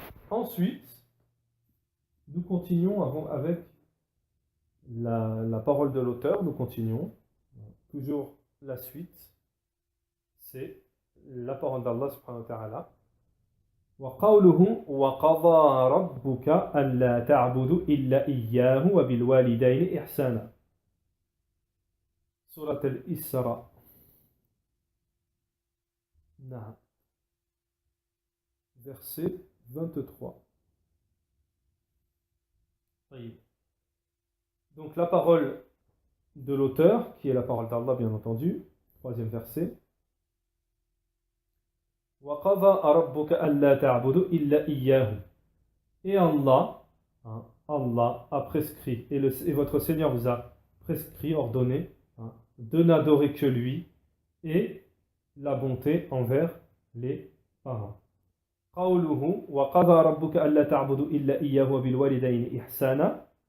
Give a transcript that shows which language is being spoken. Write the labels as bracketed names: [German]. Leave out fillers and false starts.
[French] Ensuite, nous continuons avec la parole de l'auteur. Nous continuons toujours la suite. C'est la parole d'Allah subhanahu wa ta'ala. [Arabic] وقوله وقضى ربك ألا تعبدوا إلا إياه وبالوالدين إحسانا. Surat al-Isra. [French] Verset 23. Donc la parole de l'auteur, qui est la parole d'Allah bien entendu, troisième verset. [Arabic] وَقَضَى رَبُّكَ أَلَّا تَعْبُدُوا إِلَّا إِيَّاهُ. [French] Et Allah a prescrit, et votre Seigneur vous a prescrit, ordonné, de n'adorer que lui et la bonté envers les parents. [Arabic] قوله وقضى ربك ألا تعبدوا إلا إياه وبالوالدين إحسانا.